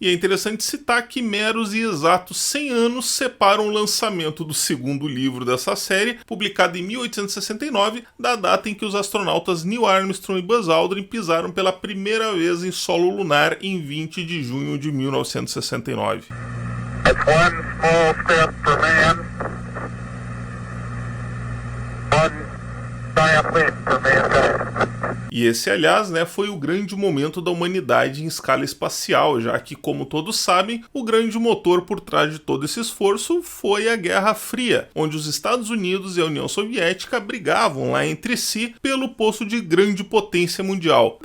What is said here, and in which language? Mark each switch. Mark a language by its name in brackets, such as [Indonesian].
[Portuguese] E é interessante citar que meros e exatos 100 anos separam o lançamento do segundo livro dessa série, publicado em 1869, da data em que os astronautas Neil Armstrong e Buzz Aldrin pisaram pela primeira vez em solo lunar em 20 de junho de 1969. [English] It's one small step for man, one giant leap for mankind. [Portuguese] E esse, aliás, foi o grande momento da humanidade em escala espacial, já que, como todos sabem, o grande motor por trás de todo esse esforço foi a Guerra Fria, onde os Estados Unidos e a União Soviética brigavam lá entre si pelo posto de grande potência mundial.